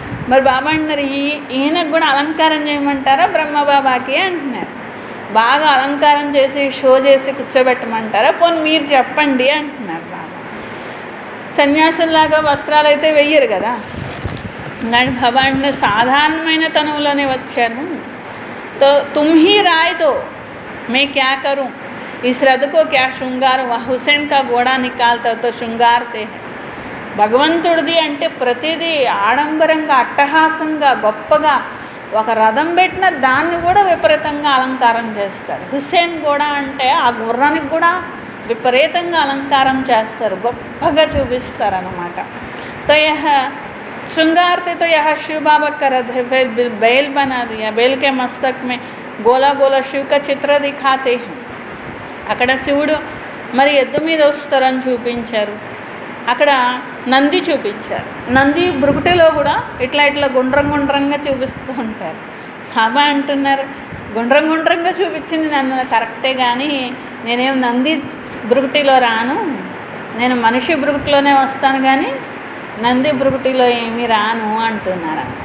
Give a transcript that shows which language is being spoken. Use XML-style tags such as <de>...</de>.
<te>మరి బాబా అంటున్నారు ఈయనకు కూడా అలంకారం చేయమంటారా బ్రహ్మబాబాకి అంటున్నారు. బాగా అలంకారం చేసి షో చేసి కూర్చోబెట్టమంటారా, పోనీ మీరు చెప్పండి అంటున్నారు బాబా. సన్యాసుల్లాగా వస్త్రాలు అయితే వెయ్యరు కదా. కానీ బాబా అంటున్నారు సాధారణమైన తనువులోనే వచ్చాను,</te> <hi>तो तुम ही राय दो, मैं क्या करूं, इस रथ को क्या श्रृंगार, हुसैन का घोड़ा निकालता तो శృంగారతే</hi> <te>భగవంతుడిది అంటే ప్రతిదీ ఆడంబరంగా అట్టహాసంగా గొప్పగా ఒక రథం పెట్టిన దాన్ని కూడా విపరీతంగా అలంకారం చేస్తారు. హుస్సేన్ కూడా అంటే ఆ గుర్రానికి కూడా విపరీతంగా అలంకారం చేస్తారు, గొప్పగా చూపిస్తారు అన్నమాట.</te> <hi>तो यह श्रृंगार थे तो यह शिव बाबा का रथ है, बैल बना दिया, बैल के मस्तक में गोला गोला शिव का चित्र दिखाते हैं.</hi> <te>అక్కడ శివుడు మరి ఎద్దు మీద వస్తారని చూపించారు, అక్కడ నంది చూపించారు. నంది బ్రుకుటిలో కూడా ఇట్లా ఇట్లా గుండ్రంగా చూపిస్తూ ఉంటారు. బాబా అంటున్నారు గుండ్రంగా చూపించింది నన్ను కరెక్టే, కానీ నేనేం నంది బ్రుకుటిలో రాను, నేను మనిషి బ్రుకుటిలోనే వస్తాను కానీ నంది బ్రుకుటిలో ఏమీ రాను అంటున్నారు.</te>